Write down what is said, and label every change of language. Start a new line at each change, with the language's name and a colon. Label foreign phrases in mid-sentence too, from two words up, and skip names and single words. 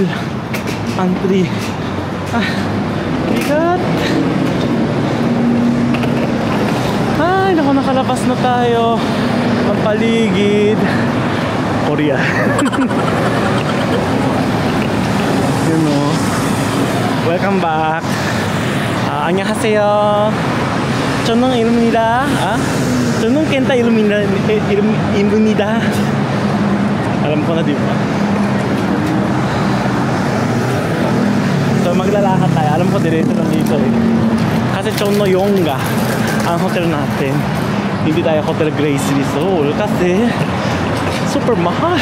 Filipino: Pantry. Bigat. Ay, naku, nakalabas na tayo. Magpaligid. Korea. Yun o.
English: Welcome back.
Korean: 안녕하세요. 저는 이름입니다. 저는 켄타 이름입니다.
Filipino: Alam ko na, di ba? So maglalakad tayo. Alam ko diretso lang dito eh. Kasi Cheonmosangga ang hotel natin. Hindi tayo Hotel Grace Seoul kasi super mahal.